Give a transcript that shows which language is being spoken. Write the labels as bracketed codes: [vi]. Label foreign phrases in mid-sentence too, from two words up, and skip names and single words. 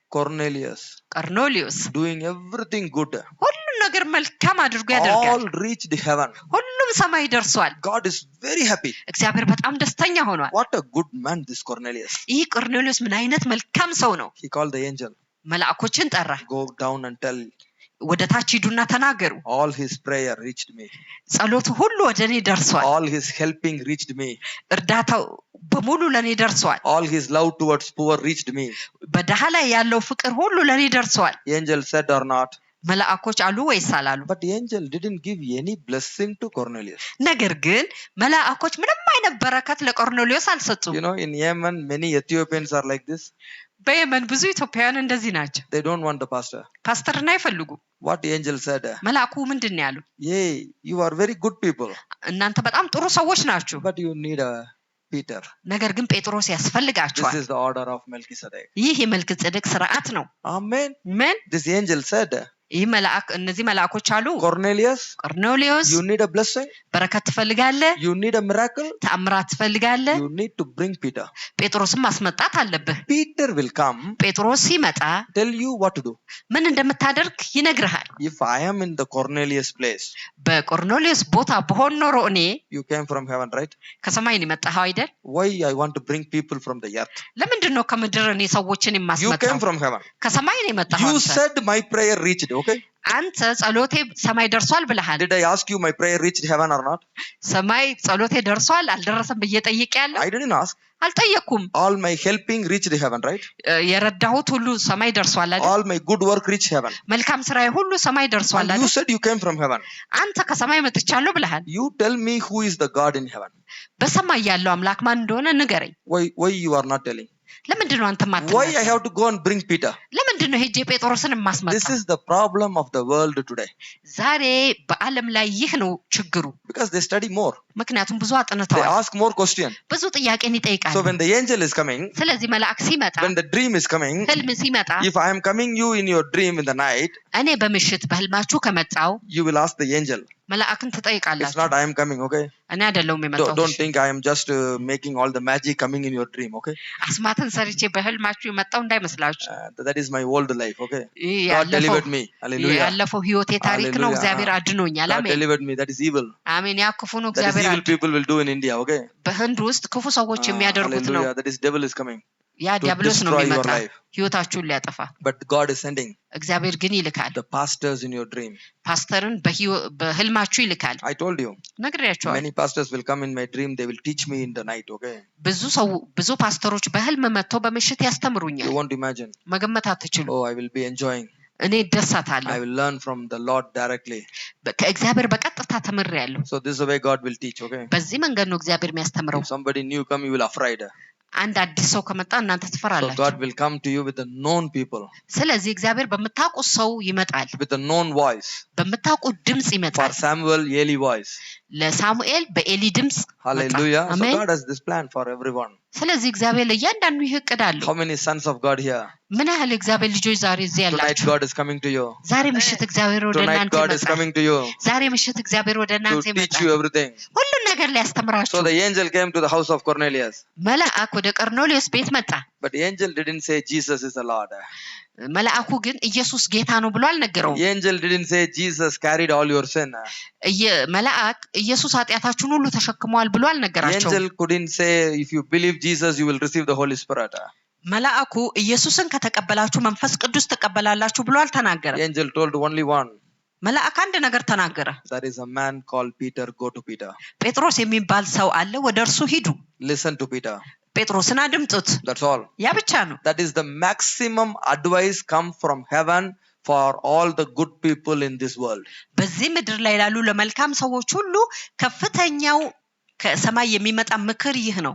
[en] ቆርኔሊዮስ doing everything good. [am] ሁሉም ነገር መልካም አድርጎ ያደርጋል። [en] All reached heaven. [am] ሁሉም ሰማይ ደርሷል። [en] God is very happy. [am] እግዚአብሔር በጣም ደስተኛ ሆኗል። [en] What a good man this Cornelius. [am] ይህ ቆርኔሊዮስ ምን አይነት መልካም ሰው ነው። [en] He called the angel. [am] መልአኮችን ጠራ። [en] Go down and tell. [am] ወደ ታች ሂዱና ተናገሩ። [en] All his prayer reached me. [am] ጸሎቱ ሁሉ ወደ እኔ ደርሷል። [en] All his helping reached me. [am] እርዳታው በሙሉ ለኔ ደርሷል። [en] All his love towards poor reached me. [am] በደሃ ላይ ያለው ፍቅር ሁሉ ለኔ ደርሷል። [en] Angel said or not? [am] መልአኮች አሉ ወይስ አላሉ? [en] But the angel didn't give any blessing to Cornelius. [am] ነገር ግን መልአኮች ምንም አይነት በረከት ለቆርኔሊዮስ አልሰጡም። [en] You know, in Yemen many Ethiopians are like this. [am] በየመን ብዙ ኢትዮጵያውያን እንደዚህ ናቸው። [en] They don't want the pastor. [am] ፓስተርን አይፈልጉም። [en] What the angel said? [am] መልአኩ ምንድን ነው ያለው? [en] Hey, you are very good people. [am] እናንተ በጣም ጥሩ ሰዎች ናችሁ። [en] But you need a Peter. [am] ነገር ግን ጴጥሮስ ያስፈልጋችኋል። [en] This is the order of Melchizedek. [am] ይህ የመልከጼዴቅ ሥርዓት ነው። [en] Amen. [am] ምን? [en] This angel said, [am] እነዚህ መልአኮች አሉ ቆርኔሊዮስ [en] you need a blessing, [am] በረከት ትፈልጋለህ? [en] you need a miracle, [am] ተአምራት ትፈልጋለህ? [en] you need to bring Peter. [am] ጴጥሮስን ማስመጣት አለብህ። [en] Peter will come, [am] ጴጥሮስ ሲመጣ [en] tell you what to do. [am] ምን እንደምታደርግ ይነግርሃል። [en] If I am in the Cornelius place, [am] በቆርኔሊዮስ ቦታ በሆን ኖሮ እኔ [en] you came from heaven, right? [am] ከሰማይ ነው የመጣኸው አይደል? [en] Why I want to bring people from the earth? [am] ለምንድን ነው ከምድር እኔ ሰዎችን [en] You [am] የማስመጣው? [en] came from heaven. [am] ከሰማይ ነው የመጣኸው። [en] You said my prayer reached, okay? [am] አንተ ጸሎቴ ሰማይ ደርሷል ብለሃል። [en] Did I ask you my prayer reached heaven or not? [am] ሰማይ ጸሎቴ ደርሷል አልደረሰም ብዬ ጠይቄያለሁ? [en] I didn't ask. [am] አልጠየኩም። [en] All my helping reached heaven, right? [am] የረዳሁት ሁሉ ሰማይ ደርሷል አይደል? [en] All my good work reached heaven. [am] መልካም ስራዬ ሁሉ ሰማይ ደርሷል አይደል? [en] You said you came from heaven. [am] አንተ ከሰማይ መጥቻለሁ ብለሃል። [en] You tell me who is the God in heaven. [am] በሰማይ ያለው አምላክ ማን እንደሆነ ንገረኝ። [en] Why you are not telling? [am] ለምንድን ነው አንተ ማትናገረው? [en] Why I have to go and bring Peter? [am] ለምን ለምንድን ነው ሄጄ ጴጥሮስን ማስመጣ? [en] This is the problem of the world today. [am] ዛሬ በዓለም ላይ ይህ ነው ችግሩ። [en] Because they study more. [am] ምክንያቱም ብዙ [en] They [am] አጥንተዋል። [en] ask more questions. [am] ብዙ ጥያቄን ይጠይቃሉ። [en] So when the angel is coming, [am] ስለዚህ መልአክ ሲመጣ [en] when the dream is coming, [am] ህልም ሲመጣ [en] if I am coming you in your dream in the night, [am] እኔ በምሽት በህልማችሁ ከመጣው [en] you will ask the angel. [am] መልአክን [en] It's [am] ትጠይቃላችሁ። [en] not I am coming, okay? [am] እኔ አይደለሁም የመጣሁት። [en] Don't think I am just making all the magic coming in your dream, okay? [am] አስማትን ሰርቼ በህልማችሁ የመጣው እንዳይመስላችሁ። [en] That is my old life, okay? [am] ይህ [en] God delivered me. Hallelujah. [am] ያለፈው ህይወቴ ታሪክ ነው። [en] Hallelujah. [am] እግዚአብሔር አድኖኛል። [en] God [am] አሜን [en] delivered me. That is evil. [am] አሜን። ያ ክፉ ነው። [en] That is [am] እግዚአብሔር [en] evil people will do in India, okay? [am] በህንድ ውስጥ ክፉ ሰዎች የሚያደርጉት ነው። [en] Hallelujah. That is devil is coming. [am] ያ [en] to [am] ዲያብሎስ ነው [en] destroy your [am] የሚመጣ [en] life. [am] ህይወታችሁን ሊያጠፋ። [en] But God is sending [am] እግዚአብሔር ግን ይልካል። [en] the pastors in your dream. [am] ፓስተርን በህልማችሁ ይልካል። [en] I told you. [am] ነግሬያችኋል። [en] Many pastors will come in my dream. They will teach me in the night, okay? [am] ብዙ ፓስተሮች በህልም መጥተው በምሽት ያስተምሩኛል። [en] You won't imagine. [am] መገመት አትችሉ። [en] Oh, I will be enjoying. [am] እኔ ደሳታለሁ። [en] I will learn from the Lord directly. [am] ከእግዚአብሔር በቀጥታ ተምሬያለሁ። [en] So this is the way God will teach, okay? [am] በዚህ መንገድ ነው እግዚአብሔር የሚያስተምረው። [en] If somebody new come, you will afraid. [am] አንድ አዲስ ሰው ከመጣ እናንተ [en] So [am] ትፈራላችሁ። [en] God will come to you with the known people, [am] ስለዚህ እግዚአብሔር በምታውቁት ሰው ይመጣል። [en] with the known voice. [am] በምታውቁት ድምጽ [en] For [am] ይመጣል። [en] Samuel, Eli voice. [am] ለሳሙኤል በኤሊ ድምጽ መጣ። [en] Hallelujah. So [am] አሜን። [en] God has this plan for everyone. [am] ስለዚህ እግዚአብሔር ለእያንዳንዱ ይህ እቅድ አለው። [en] How many sons of God here? [am] ምን ያህል እግዚአብሔር ልጆች ዛሬ እዚህ [en] Tonight [am] ያላችሁ? [en] God is coming to you. [am] ዛሬ ምሽት እግዚአብሔር ወደ [en] Tonight [am] እናንተ [en] God is [am] ይመጣል። [en] coming to you [am] ዛሬ ምሽት እግዚአብሔር ወደ [en] to [am] እናንተ [en] teach [am] ይመጣል። [en] you everything. [am] ሁሉን ነገር ሊያስተምራችሁ። [en] So the angel came to the house of Cornelius. [am] መልአክ ወደ ቀርኔሌዎስ ቤት መጣ። [en] But the angel didn't say Jesus is the Lord. [am] መልአኩ ግን ኢየሱስ ጌታ ነው ብሎ አልነገረውም። [en] The angel didn't say Jesus carried all your sin. [am] መልአክ ኢየሱስ ኃጢአታችሁን ሁሉ ተሸክሟል ብሎ [en] The [am] አልነገራቸውም። [en] angel couldn't say if you believe Jesus you will receive the Holy Spirit. [am] መልአኩ ኢየሱስን ከተቀበላችሁ መንፈስ ቅዱስ ትቀበላላችሁ ብሎ አልተናገረም። [en] The angel told only one. [am] መልአክ አንድ ነገር ተናገረ። [en] There is a man called Peter. Go to Peter. [am] ጴጥሮስ የሚባል ሰው አለ፣ ወደ እርሱ ሂዱ። [en] Listen to Peter. [am] ጴጥሮስን አድምጡት። [en] That's all. [am] ያ ብቻ ነው። [en] That is the maximum advice come from heaven for all the good people in this world. [am] በዚህ ምድር ላይ ላሉ ለመልካም ሰዎች ሁሉ ከፍተኛው ከሰማይ የሚመጣ ምክር ይህ ነው።